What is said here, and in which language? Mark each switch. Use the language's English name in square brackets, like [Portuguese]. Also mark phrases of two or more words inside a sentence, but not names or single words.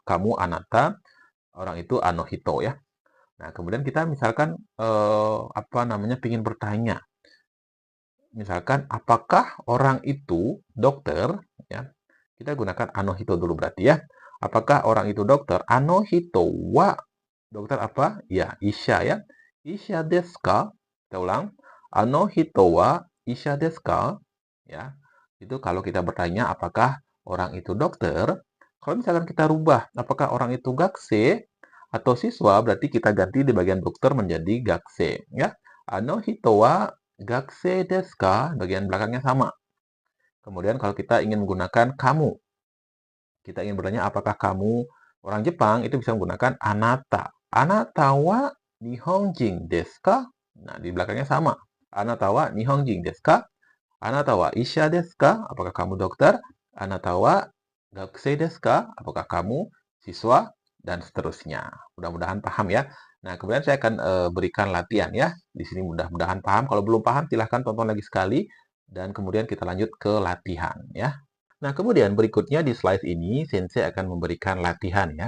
[Indonesian] Kamu Anata, orang itu Anohito ya. Nah, kemudian kita misalkan apa namanya ingin bertanya. Misalkan apakah orang itu dokter ya. Kita gunakan Anohito dulu berarti ya. Apakah orang itu dokter? [Japanese] あの人は [Indonesian] dokter apa? Ya, isha ya. [Japanese] 医者ですか? [Indonesian] Kita ulang. [Japanese] あの人は医者ですか? [Indonesian] Ya. Itu kalau kita bertanya apakah orang itu dokter. Kalau misalkan kita rubah, apakah orang itu gakse atau siswa, berarti kita ganti di bagian dokter menjadi gakse ya. [Japanese] あの人は学生ですか? [Indonesian] Bagian belakangnya sama. Kemudian kalau kita ingin menggunakan kamu, kita ingin bertanya apakah kamu orang Jepang, itu bisa menggunakan anata. [Japanese] あなたは日本人ですか? [Indonesian] Nah, di belakangnya sama. [Japanese] あなたは日本人ですか? あなたは医者ですか? [Indonesian] Apakah kamu dokter? [Japanese] あなたは学生ですか? [Indonesian] Apakah kamu siswa? Dan seterusnya. Mudah-mudahan paham ya. Nah, kemudian saya akan berikan latihan ya. Di sini mudah-mudahan paham. Kalau belum paham, silahkan tonton lagi sekali. Dan kemudian kita lanjut ke latihan ya. Nah, kemudian berikutnya di slide ini, Sensei akan memberikan latihan ya.